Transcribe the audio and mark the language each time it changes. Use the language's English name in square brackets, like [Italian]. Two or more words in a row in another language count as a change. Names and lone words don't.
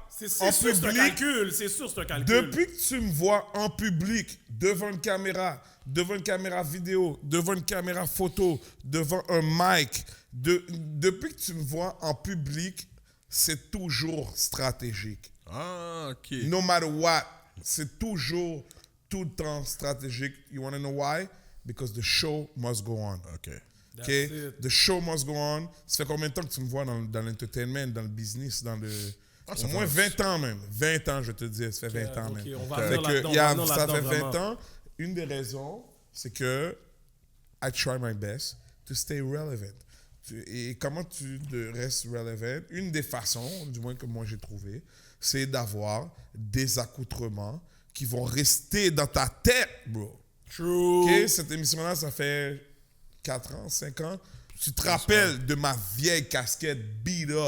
[French] C'est en sûr, c'est un public, calcul. C'est sûr, c'est un calcul. depuis que tu me vois en public, devant une caméra vidéo, devant une caméra photo, devant un mic, depuis que tu me vois en public, c'est toujours stratégique. Ah, ok. [English] No matter what, [French] c'est toujours tout le temps stratégique. [English] You want to know why? Because the show must go on. Ok. That's Okay? it. The show must go on. [French] Ça fait combien de temps que tu me vois dans l'entertainment, dans le business, dans le... ça Au moins fait 20 ans même. 20 ans, je te dis. Ça fait 20 ans Ok, même. on va Fait venir que, là-dedans, y a- on va venir ça fait là-dedans, 20 vraiment. ans. Une des raisons, c'est que [English] I try my best to stay relevant. [French] Et comment tu restes relevant? Une des façons, du moins que moi j'ai trouvé, c'est d'avoir des accoutrements qui vont rester dans ta tête, bro. [English] True. OK? [French] Cette émission-là, ça fait 4 ans, 5 ans. Tu te rappelles de ma vieille casquette [English] beat up